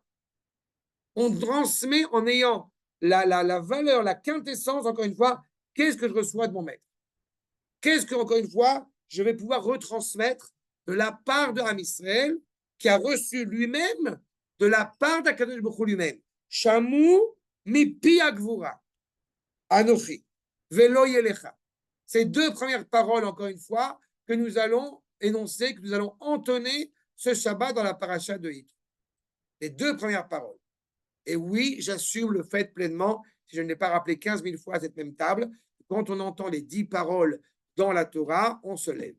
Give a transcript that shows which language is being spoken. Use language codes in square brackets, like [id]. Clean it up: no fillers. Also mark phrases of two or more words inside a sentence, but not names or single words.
[fr] On transmet en ayant la valeur, la quintessence, encore une fois, qu'est-ce que je reçois de mon maître? Qu'est-ce que, encore une fois, je vais pouvoir retransmettre de la part de Ham Israël qui a reçu lui-même de la part d'Akadosh Baruch Hu lui-même. [he] שמעו מפי הגבורה, אנכי, ולא יהיה לך. [fr] Ces deux premières paroles, encore une fois, que nous allons énoncer, que nous allons entonner ce Shabbat dans la paracha de Yitro. Les deux premières paroles. Et oui, j'assume le fait pleinement, si je ne l'ai pas rappelé 15 000 fois à cette même table, quand on entend les 10 paroles dans la Torah, on se lève.